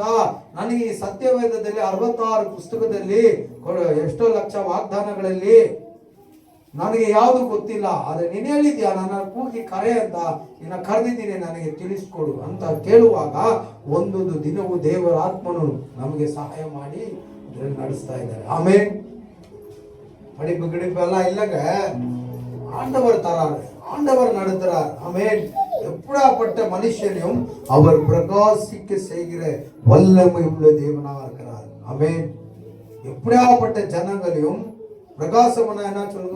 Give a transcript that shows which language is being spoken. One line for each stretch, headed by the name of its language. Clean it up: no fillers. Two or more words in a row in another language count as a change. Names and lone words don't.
Kannada: ನನಗೆ ಈ ಸತ್ಯವೇದದಲ್ಲಿ 66 ಪುಸ್ತಕದಲ್ಲಿ ಎಷ್ಟೋ ಲಕ್ಷ ವಾಗ್ದಾನಗಳಲ್ಲಿ ನನಗೆ ಯಾವುದು ಗೊತ್ತಿಲ್ಲ, ಆದ್ರೆ ನೀನು ಹೇಳಿದ್ಯಾ, ನನ್ನ ಕೂಗಿ ಕರೆ ಅಂತ, ನಿನ್ನ ಕರೆದಿದ್ದೀನಿ, ನನಗೆ ತಿಳಿಸ್ಕೊಡು ಅಂತ ಕೇಳುವಾಗ ಒಂದೊಂದು ದಿನವೂ ದೇವರ ಆತ್ಮನು ನಮಗೆ ಸಹಾಯ ಮಾಡಿ ನಡೆಸ್ತಾ ಇದ್ದಾರೆ.
Tamil: ಆಮೇಲೆ படிப்பு கிடிப்பு எல்லாம் இல்லைங்க, ஆண்டவர் தராரு, ஆண்டவர் நடத்துறார். ஆமென். எப்படிப்பட்ட மனுஷனையும் அவர் பிரகாசிக்க செய்கிற வல்லமை உள்ள தேவனாக இருக்கிறார். ஆமென். எப்படிப்பட்ட ஜனங்களையும் பிரகாசம்னா என்ன சொல்லுங்க?